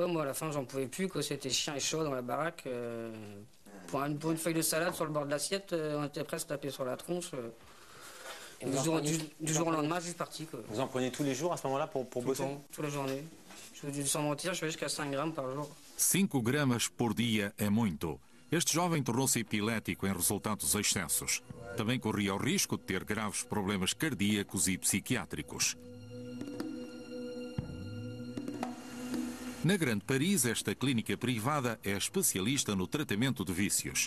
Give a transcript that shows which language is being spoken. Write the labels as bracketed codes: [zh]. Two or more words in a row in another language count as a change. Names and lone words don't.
[fr] Moi, à la fin, j'en pouvais plus, quoi. C'était chien et chat dans la baraque. Pour une feuille de salade sur le bord de l'assiette, on était presque tapé sur la tronche. Et Du jour au lendemain, je suis parti, quoi. Vous en prenez tous les jours à ce moment-là pour bosser? Tout le temps, toute la journée. Sans mentir, je fais jusqu'à 5 grammes par jour. [pt] 5 gramas por dia é muito. Este jovem tornou-se epilético em resultado dos excessos. Também corria o risco de ter graves problemas cardíacos e psiquiátricos. Na Grande Paris, esta clínica privada é especialista no tratamento de vícios.